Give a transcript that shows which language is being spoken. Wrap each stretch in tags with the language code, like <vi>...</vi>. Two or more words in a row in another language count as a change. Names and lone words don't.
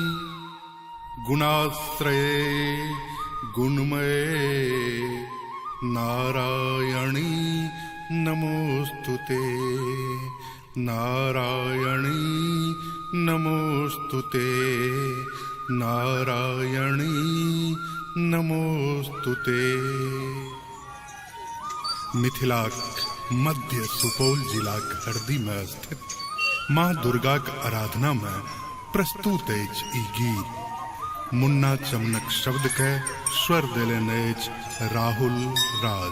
<sa>गुणाश्रये गुणमये नारायणी नमोस्तुते नारायणी नमोस्तुते नारायणी नमोस्तुते।</sa> <mai>मिथिला मध्य सुपौल जिला हरदी में स्थित माँ दुर्गा के आराधना में प्रस्तुत अछि ई गीत। मुन्ना चमनक शब्द के स्वर देलनि अछि राहुल राज।</mai>